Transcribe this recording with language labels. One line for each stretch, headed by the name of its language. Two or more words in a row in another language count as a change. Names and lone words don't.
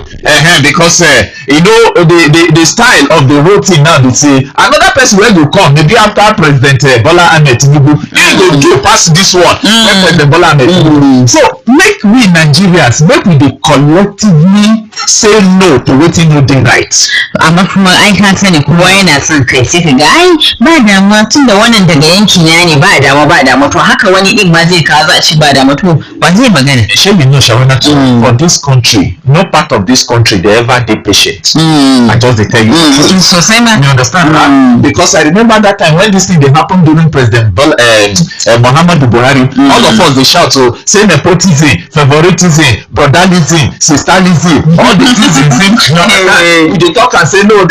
Nigerian Pidgin: Because you know the style of the whole thing now be say another person wey go come maybe after President Bola Ahmed Tinubu, he go do pass this one when President Bola Ahmed Tinubu. So make we Nigerians, make we dey collectively say no to wetin no dey right.
Hausa: Amma kuma ai ka sani kowa yana son kai sai ka ga ai ba damuwa tunda wannan daga yanki na ne ba damuwa to haka wani din ma zai kawo za a ci ba damuwa to ba zai magana.
Nigerian Pidgin: Shey you know Shawana, for this country, no part of this country dey ever dey patient. I just dey tell you. So say ma. You understand that? Because I remember that time when this thing dey happen during President Muhammadu Buhari, all of us dey shout so say nepotism, favoritism, brotherlism, sisterlism, all the things we dey talk and say no.